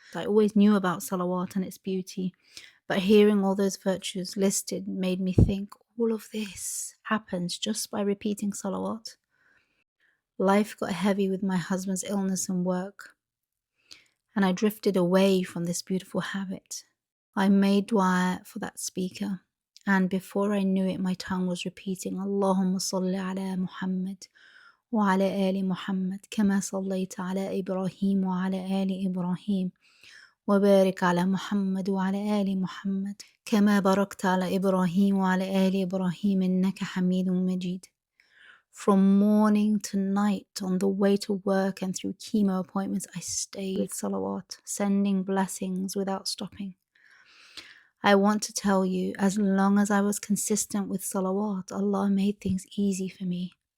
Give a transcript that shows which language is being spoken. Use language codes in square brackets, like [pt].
[en] I always knew about Salawat and its beauty, but hearing all those virtues listed made me think all of this happens just by repeating Salawat. Life got heavy with my husband's illness and work, and I drifted away from this beautiful habit. I made dua for that speaker, and before I knew it, my tongue was repeating [ar] Allahumma salli ala Muhammad وعلى آل محمد كما صليت على إبراهيم وعلى آل إبراهيم وبارك على محمد وعلى آل محمد كما باركت على إبراهيم وعلى آل إبراهيم إنك حميد مجيد. [en] From morning to night, on the way to work and through chemo appointments, I stayed with Salawat, sending blessings without stopping. I want to tell you, as long as I was consistent with Salawat, Allah made things easy for me.